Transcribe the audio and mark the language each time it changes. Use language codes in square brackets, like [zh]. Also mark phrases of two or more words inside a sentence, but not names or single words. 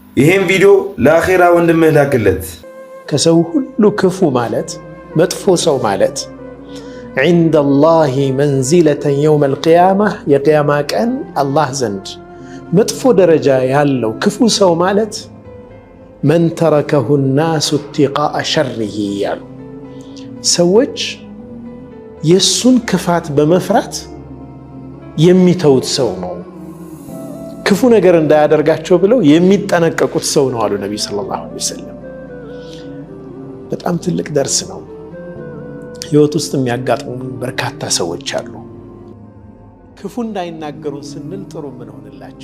[am] ይሄን ቪዲዮ ለአኺራ ወንድምህ ላክለት። ከሰው ሁሉ ክፉ ማለት መጥፎ ሰው ማለት [ar] عند الله منزلة يوم القيامة [am] የቂያማ ቀን አላህ ዘንድ መጥፎ ደረጃ ያለው ክፉ ሰው ማለት [ar] من تركه الناس اتقاء شره [am] ያሉ ሰዎች የሱን ክፋት በመፍራት የሚተውት ሰው ነው። ክፉ ነገር እንዳያደርጋቸው ብለው የሚጠነቀቁት ሰው ነው አሉ ነብዩ [ar] صلى الله عليه وسلم። [am] በጣም ትልቅ ደርስ ነው። ህይወት ውስጥ የሚያጋጥሙ በርካታ ሰዎች አሉ። ክፉ እንዳይናገሩን ስንል ጥሩ ምን ሆነላቸው?